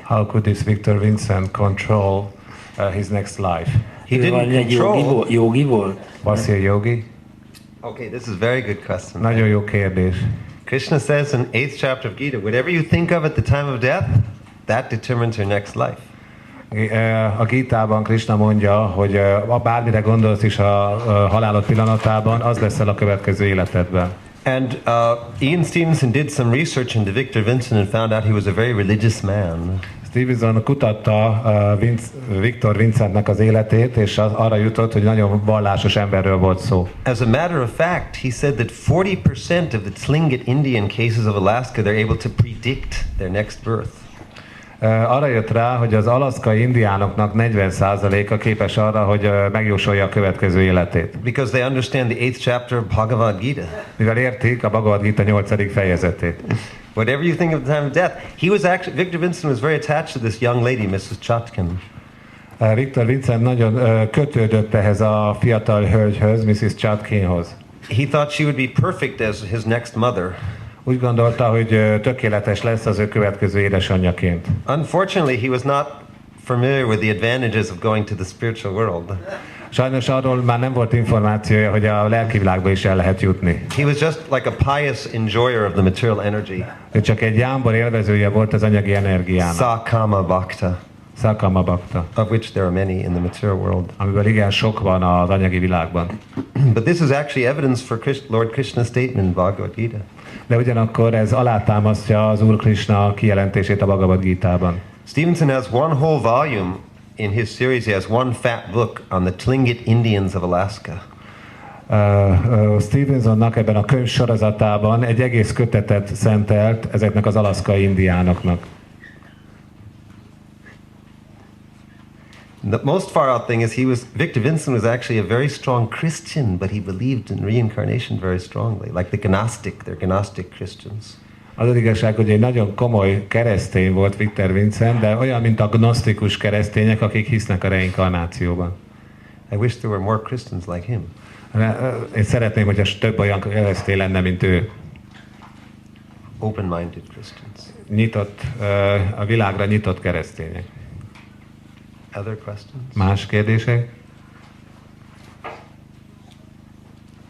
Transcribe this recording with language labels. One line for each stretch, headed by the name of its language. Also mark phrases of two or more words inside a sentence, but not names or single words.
English: How could this Victor Vincent control his next life? He didn't control.
Hungarian: Jogi volt?
English: Was he a yogi? Okay, this is a very good question.
Hungarian: Nagyon jó kérdés.
English: Krishna says in 8th chapter of Gita, whatever you think of at the time of death, that determines your next life.
Hungarian: A Gítában Krishna mondja, hogy bármire gondolsz is a halálod pillanatában, az leszel a következő életedben.
English: And Ian Stevenson did some research into Victor Vincent and found out he was a very religious man.
Hungarian: Stevenson kutatta Victor Vincentnek az életét, és arra jutott, hogy nagyon vallásos emberről volt szó.
English: As a matter of fact, he said that 40% of the Tlingit Indian cases of Alaska, they're able to predict their next birth.
Hungarian: Arra jött rá, hogy az alaszkai indiánoknak 40%-a képes arra, hogy megjósolja a következő életét.
English: Because they understand the 8th chapter of Bhagavad Gita.
Hungarian: Mivel értik a Bhagavad Gita 8. fejezetét.
English: Whatever you think of the time of death. Victor Vincent was very attached to this young lady, Mrs. Chatkin.
Hungarian: Victor Vincent nagyon kötődött ehhez a fiatal hölgyhöz, Mrs. Chatkinhoz.
English: He thought she would be perfect as his next mother.
Hungarian: Úgy gondolta, hogy tökéletes lesz az ő következő édesanyjaként.
English: Unfortunately, he was not familiar with the advantages of going to the spiritual world.
Hungarian: Sajnos arról már nem volt információja, hogy a lelki világba is el lehet jutni.
English: He was just like a pious enjoyer of the material energy.
Hungarian: Ő csak egy jámbor élvezője volt az anyagi energiának.
Sanskrit: Sakama Bhakta. Sakama Bhakta.
English: Of which there are many in the material world.
Hungarian: Amiből igen sok van az anyagi világban.
English: But this is actually evidence for Lord Krishna's statement in Bhagavad Gita.
Hungarian: De ugyanakkor ez alátámasztja az Úr Krishna kijelentését a Bhagavad Gítában.
English: Stevenson has one whole volume in his series. He has one fat book on the Tlingit Indians of Alaska.
Hungarian: Stevensonnak ebben a könyv sorozatában egy egész kötetet szentelt ezeknek az alaszkai indiánoknak.
English: The most far out thing is Victor Vincent was actually a very strong Christian, but he believed in reincarnation very strongly, like the they're Gnostic Christians.
Hungarian: Az igazság, hogy egy nagyon komoly keresztény volt Victor Vincent, de olyan, mint a gnosztikus keresztények, akik hisznek a reinkarnációban.
English: I wish there were more Christians like him.
Hungarian: Én szeretném, hogyha több olyan keresztény lenne, mint ő.
English: Open-minded Christians.
Hungarian: Nyitott, a világra nyitott keresztények.
English: Other questions?
Hungarian: Más kérdések?